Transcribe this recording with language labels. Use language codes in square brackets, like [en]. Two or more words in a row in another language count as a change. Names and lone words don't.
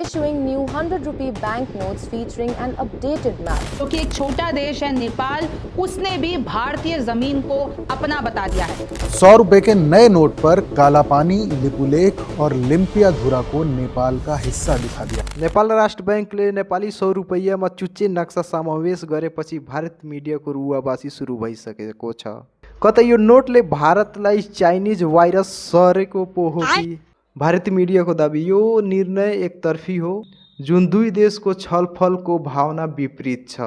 [en] issuing new 100 rupee banknotes featuring an updated map. [hi] क्योंकि एक छोटा देश है नेपाल, उसने भी भारतीय जमीन को अपना बता दिया है। 100 रुपए के नए नोट पर कालापानी, लिपुलेख और लिम्पियाधुरा को नेपाल का हिस्सा दिखा दिया। [ne] नेपाल राष्ट्र बैंकले नेपाली 100 रुपैयाँमा चुच्चे नक्सा समावेश गरेपछि भारत मिडियाको रुवाबासी सुरु भइसकेको छ। कतै यो नोटले भारतलाई [en] Chinese virus [ne] सरेको पो हो कि? भारतीय मिडियाको दाबी यो निर्णय एकतर्फी हो, जुन दुई देशको छलफलको भावना विपरीत छ।